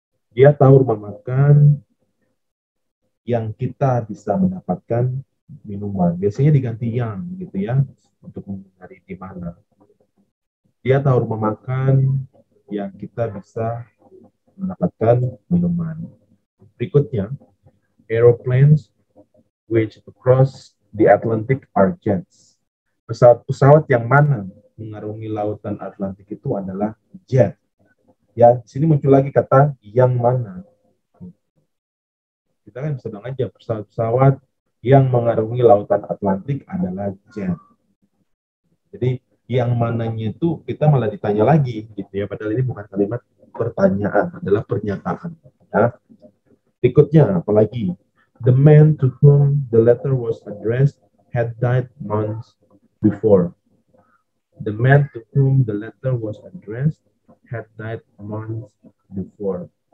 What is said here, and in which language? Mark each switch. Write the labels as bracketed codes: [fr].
[id] Dia tahu rumah makan yang kita bisa mendapatkan minuman. Biasanya diganti yang gitu ya, untuk mencari di mana. Dia tahu rumah makan yang kita bisa mendapatkan minuman. Berikutnya, [en] aeroplanes which cross the Atlantic are jets. [id] Pesawat yang mana mengarungi lautan Atlantik itu adalah jet. Ya, di sini muncul lagi kata yang mana. Kita kan bisa bilang aja pesawat yang mengarungi lautan Atlantik adalah jet. Jadi yang mananya itu kita malah ditanya lagi gitu ya, padahal ini bukan kalimat pertanyaan, adalah pernyataan. Ya. Berikutnya apalagi, [en] the man to whom the letter was addressed had died months before. The man to whom the letter was addressed had died months before.